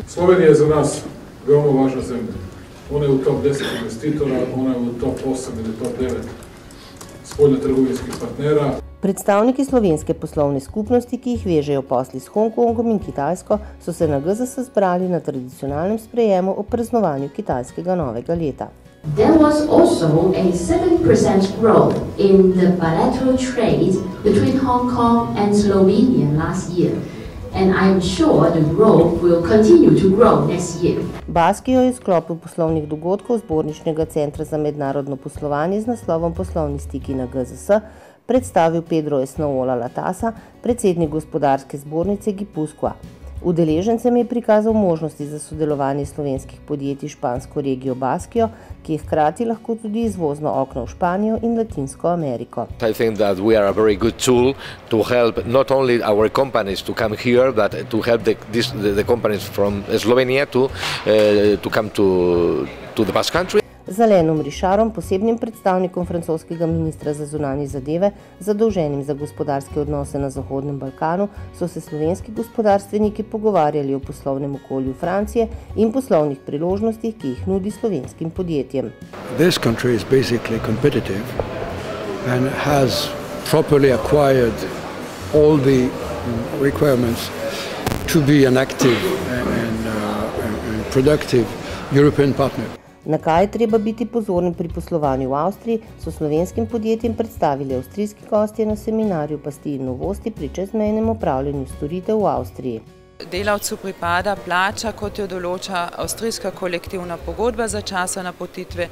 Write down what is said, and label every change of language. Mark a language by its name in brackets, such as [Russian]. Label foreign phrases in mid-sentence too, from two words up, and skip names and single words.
[Serbian] Slovenija je za nas veoma važna zemlja. Ona je v top 10 investitora, ona je v top 8 ili top 9 spoljnotrgovinskih partnera. [Slovenian] Predstavniki slovenske poslovne skupnosti, ki jih vežejo posli s Hongkongom in Kitajsko, so se na GZS zbrali na tradicionalnem sprejemu ob praznovanju kitajskega novega leta. [English] There was also a 7% growth in the bilateral trade between Hong Kong and Slovenia last year. And I'm sure the growth will continue to grow next year. [Slovenian] Baskijo je v sklopu poslovnih dogodkov Zborničnega centra za mednarodno poslovanje z naslovom Poslovni stiki na GZS predstavil Pedro Esnaola Latasa, predsednik Gospodarske zbornice Gipuzkoa. Udeležencem je prikazal možnosti za sodelovanje slovenskih podjetij špansko regijo Baskijo, ki je hkrati lahko tudi izvozno okno v Španijo in Latinsko Ameriko. [English] I think that we are a very good tool to help not only our companies to come here, but to help the companies from Slovenia to come to the Basque country. [Slovenian] Z Alanom Richardom, posebnim predstavnikom francoskega ministra za zunanje zadeve, zadolženim za gospodarske odnose na Zahodnem Balkanu, so se slovenski gospodarstveniki pogovarjali o poslovnem okolju Francije in poslovnih priložnostih, ki jih nudi slovenskim podjetjem. [English] This country is basically competitive and has properly acquired all the requirements to be an active and productive European partner. [Slovenian] Na kaj je treba biti pozoren pri poslovanju v Avstriji, so slovenskim podjetjem predstavili avstrijski gostje na seminarju Pasti in novosti pri čezmejnem opravljanju storitev v Avstriji. Delavcu pripada plača, kot jo določa avstrijska kolektivna pogodba za časa napotitve.